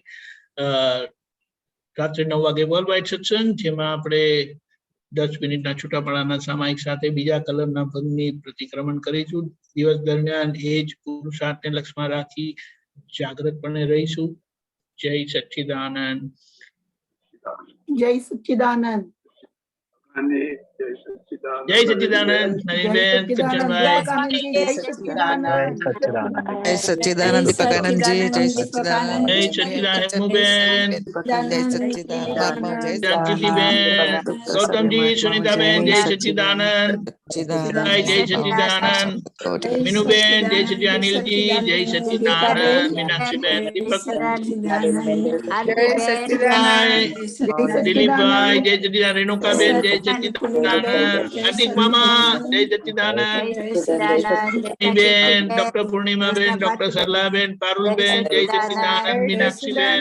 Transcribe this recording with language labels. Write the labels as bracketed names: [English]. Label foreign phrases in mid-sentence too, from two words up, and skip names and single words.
[Gujarati] રાત્રે 9 વાગે વર્લ્ડ વાઇડ સત્સંગ, જેમાં આપણે 10 મિનિટના છૂટાપડાના સામાયિક સાથે બીજા કલમના ભંગની પ્રતિક્રમણ કરીશું. દિવસ દરમિયાન એ જ પુરુષાર્થને લક્ષ્યમાં રાખી જાગૃતપણે રહીશું. જય સચ્ચિદાનંદ. જય સચ્ચિદાનંદ. અને જય સચ્ચિદાનંદ જય સચ્ચિદાનંદ નવીનબેન સજ્જનભાઈ જય સચ્ચિદાનંદ જય સચ્ચિદાનંદ દીપકાનંદ જી, જય સચ્ચિદાનંદ જય સચ્ચિદાનંદ હેમૂબેન જય સચ્ચિદાનંદ વર્મા, જય જાનકીબેન ગૌતમ જી સુનીતાબેન જય સચ્ચિદાનંદ સચ્ચિદાનંદ જય સચ્ચિદાનંદ મીનૂબેન જય સચ્ચિદાનંદ અનિલ જી જય સચ્ચિદાનંદ મીનાક્ષીબેન દીપક ભાઈ દિલીપ ભાઈ જય સચ્ચિદાનંદ રેણુકાબેન જય સચ્ચિદાનંદ હાર્દિક મામા જય સચ્ચિદાનંદ બેન ડૉક્ટર પૂર્ણિમા બેન ડૉક્ટર સરલા બેન પારુલ બેન જય સચ્ચિદાનંદ મીનાક્ષી બેન